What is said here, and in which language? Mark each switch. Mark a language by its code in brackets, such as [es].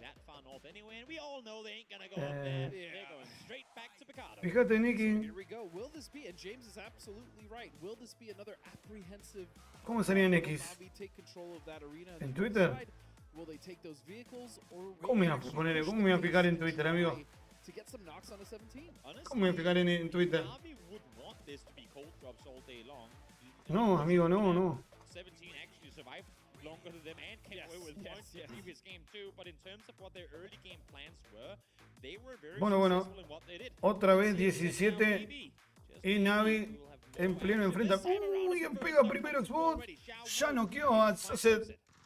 [en] that far north anyway, and we all know they ain't gonna go up there. They're going straight back to Picardo. [es] Fíjate, Nicky. [en] Here we go. Will this be? And James is absolutely right. Will this be another apprehensive? [es] ¿Cómo sería en X? [en] Take control of that arena. [es] ¿En Twitter? [en] Will they take those vehicles or? [es] ¿Cómo me voy a picar en Twitter, amigo? [en] To get some knocks on a 17. [es] ¿Cómo me voy a picar en Twitter? [en] Would want this to be cold drops all day long. [es] No, amigo, no. [en] 17 actually survived longer than them and came away with points in the previous game too. But in terms of what their early game plans were, they were very successful in what they did. [es] Otra vez 17 y Navi en pleno enfrenta. Uy, pega primero Xbox. Ya noqueó a Sasset.